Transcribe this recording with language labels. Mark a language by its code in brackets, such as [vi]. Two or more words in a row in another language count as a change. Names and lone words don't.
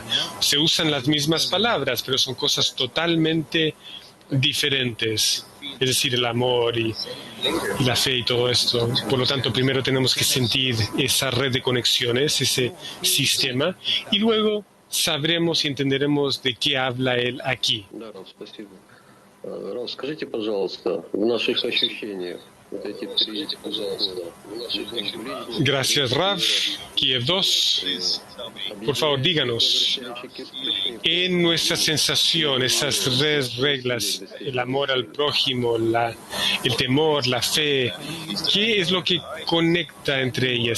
[es] Se usan las mismas palabras, pero son cosas totalmente diferentes, es decir, el amor y la fe y todo esto. Por lo tanto, primero tenemos que sentir esa red de conexiones, ese sistema, y luego sabremos y entenderemos de qué habla él aquí. [ru] Рав, скажите, пожалуйста, в наших ощущениях вот эти три захода, в наших ощущениях... [es] Gracias, Rav. Kiev 2. Por favor, díganos, en nuestra sensación, esas tres reglas, el amor al prójimo, el temor, la fe, ¿qué es lo que conecta entre ellas?